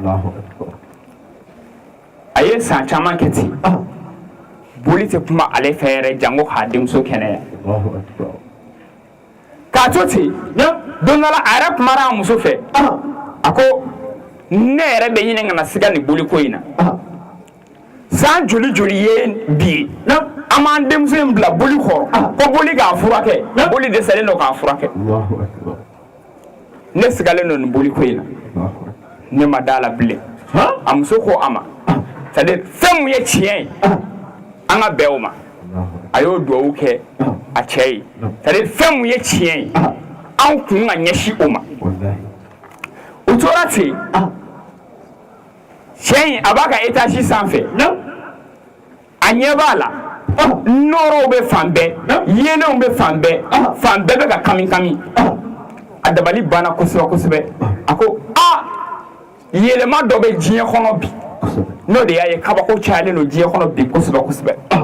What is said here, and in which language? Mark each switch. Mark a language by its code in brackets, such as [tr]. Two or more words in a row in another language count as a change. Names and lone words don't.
[bm] a ye san caman kɛ ten boli tɛ kuma ale fɛ yɛrɛ jango k'a denmuso kɛnɛya k'a to ten don dɔ la a yɛrɛ kumara a muso fɛ a ko ne yɛrɛ bɛ ɲini ka na siga nin boliko in na san joli joli ye bi ye an b'an denmuso in bila boli kɔrɔ ko boli k'a furakɛ boli dɛsɛlen don k'a furakɛ ne sigalen don nin boliko in na ne ma da la bilen a muso ko a ma [fr] c'est à dire [bm] fɛn mun ye tiɲɛ ye an ka bɛn o ma a y'o duwawu kɛ a cɛ ye [fr] c'est à dire [bm] fɛn mun ye tiɲɛ ye an kun ka ɲɛsin o ma u tora ten cɛ in a b'a ka étage sanfɛ a ɲɛ b'a la nɔɔrɔw bɛ fan bɛɛ yelenw bɛ fan bɛɛ bɛ ka kami kami a dabali banna kosɛbɛ kosɛbɛ a ko yɛlɛma dɔ bɛ diɲɛ kɔnɔ bi n'o de y'a ye kabako cayalen don diɲɛ kɔnɔ bi kosɛbɛ kosɛbɛ